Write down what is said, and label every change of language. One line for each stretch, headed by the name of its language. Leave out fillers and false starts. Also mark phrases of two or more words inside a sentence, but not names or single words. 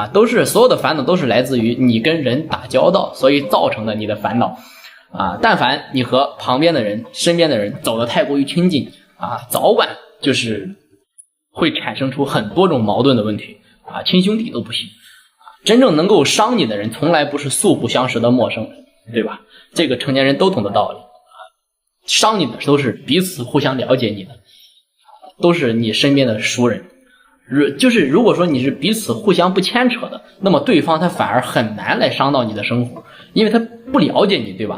Chinese: 都是所有的煩惱都是來自於你跟人打交道，所以造成的你的煩惱啊。但凡你和旁邊的人、身邊的人走得太過於親近啊，早晚就是會產生出很多種矛盾的問題啊，親兄弟都不行啊。真正能夠傷你的人，從來不是素不相識的陌生人，對吧？這個成年人都懂的道理啊。傷你的都是彼此互相了解你的，都是你身邊的熟人。就是如果說你是彼此互相不牽扯的，那麼對方他反而很難來傷到你的生活，因為他不了解你，对吧？